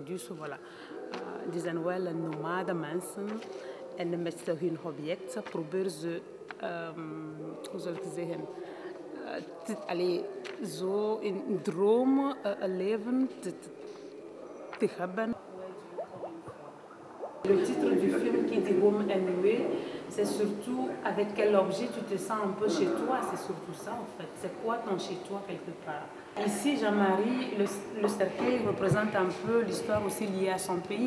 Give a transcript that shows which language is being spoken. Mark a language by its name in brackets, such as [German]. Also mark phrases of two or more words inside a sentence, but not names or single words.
[Dutch] Dus voilà, die zijn wel nomade mensen. En met hun objecten proberen ze, hoe zal ik zeggen, zo in dromen een leven te hebben. [French] Le titre du film qui dit Home and Away, c'est surtout avec quel objet tu te sens un peu chez toi, c'est surtout ça en fait. C'est quoi ton chez toi quelque part? Ici, Jean-Marie, le cercueil représente un peu l'histoire aussi liée à son pays.